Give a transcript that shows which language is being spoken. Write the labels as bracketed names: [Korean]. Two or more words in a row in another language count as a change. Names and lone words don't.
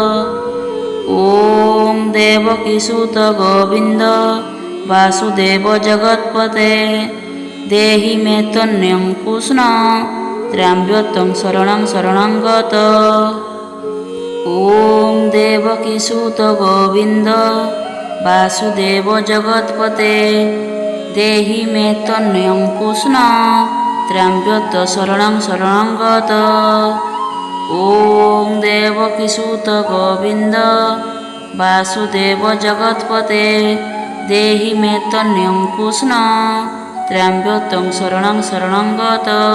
[Sanskrit] ଓଂ ଦେବକୀସୁତ ଗୋବିନ୍ଦ ବାସୁଦେବ ଜଗତ୍ପତେ ଦେହି ମେ ତନ୍ୟ କୃଷ୍ଣ ତ୍ରାମ୍ୟତ ଶରଣଂ ଶରଣଂ ଗତ। ଓଂ ଦେବକୀସୁତ ଗୋବିନ୍ଦ ବାସୁଦେବ ଜଗତ୍ପତେ देहि मे त्वन्यं कृष्ण त्र्यम्बक शरणं शरणं गत। ॐ देवकीसुत गोविन्द वासुदेव जगत्पते देहि मे त्वन्यं कृष्ण त्र्यम्बक शरणं शरणं गत।